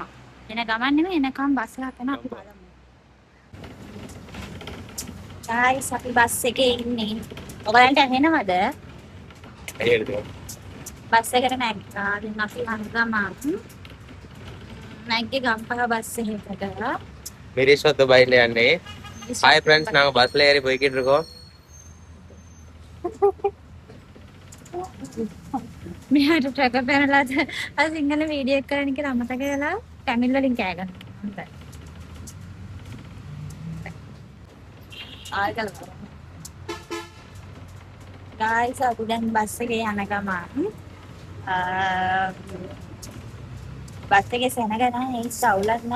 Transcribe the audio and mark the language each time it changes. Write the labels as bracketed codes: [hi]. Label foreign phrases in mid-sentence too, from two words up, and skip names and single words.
[si] එන ගමන් නෙමෙයි එනකන් බස් එකක් යනවා අපි බලමු. guys අපි බස් එකේ ඉන්නේ. ඔයගලන්ට ඇහෙනවද? ඇහෙනවා. බස් එකට නැග්ගා. දැන් අපි යන ගමන් නැග්ගේ ගම්පහ බස් එකකට. [ta] மிரிஸ்வத்து பைக்ல அண்ணே. [en] hi friends, [ta] நாங்க பஸ்ல ஏறி போய்கிட்டு இருக்கோம். [si] මෙහාට ට්‍රැක පැනලාද අර සිංහල වීඩියෝ එක කරන්න කියලා අමතක කරලා ටැමිල් වලින් කෑ ගන්නවා. ආයෙත් guys අපි දැන් බස් එකේ යන ගමන් බස් එකේ සෙනග නැහැ. ඒ සවුලක් නෑ.